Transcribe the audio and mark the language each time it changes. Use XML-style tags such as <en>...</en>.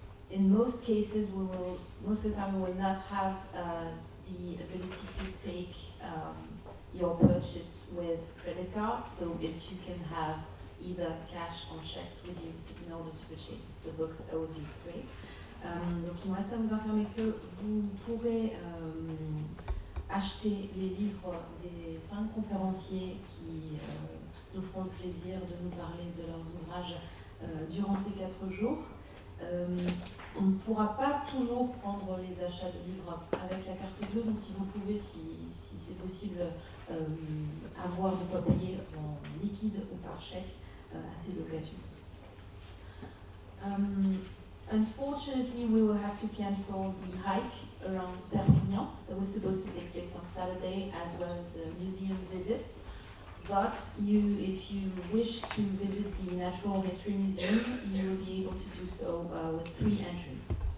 <en>In most cases, most of the time we will not have the ability to take your purchase with credit cards, so if you can have either cash or checks with you in order to purchase the books, that would be great.</en> <fr>Donc il me reste à vous informer que vous pourrez acheter les livres des 5 conférenciers qui nous feront le plaisir de nous parler de leurs ouvrages durant ces 4 jours. On ne pourra pas toujours prendre les achats de livres avec la carte bleue, donc si vous pouvez, si c'est possible, avoir de quoi payer en liquide ou par chèque à ces occasions.</fr> <en>Unfortunately, we will have to cancel the hike around Perpignan that was supposed to take place on Saturday, as well as the museum visit. But if you wish to visit the Natural History Museum, you will be able to do so with free entrance.</en>